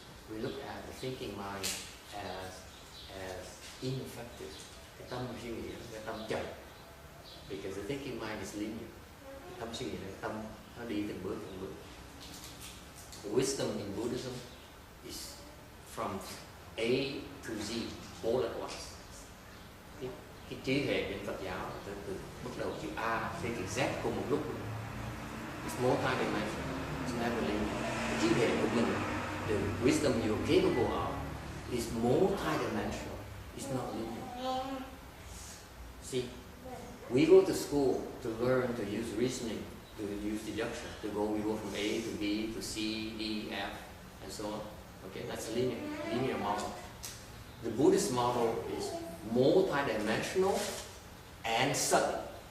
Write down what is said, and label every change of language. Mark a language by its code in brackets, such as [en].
[en] We look at the thinking mind as ineffective. [vi] Cái tâm suy nghĩ, cái tâm chậm. [en] Because the thinking mind is linear. [vi] Cái tâm suy nghĩ này, tâm nó đi từng bước. [en] Wisdom in Buddhism is from A to Z, all at once. [vi] Cái trí huệ bên Phật giáo từ bắt đầu chữ A đến chữ Z cùng một lúc. [en] It's multi-dimensional. It's never linear. The [vi] trí huệ của mình, [en] the wisdom you're capable of, is multi-dimensional. It's not linear. See, we go to school to learn to use reasoning, to use deduction. We go from A to B to C, D, F, and so on. Okay, that's a linear model. The Buddhist model is multi-dimensional and subtle.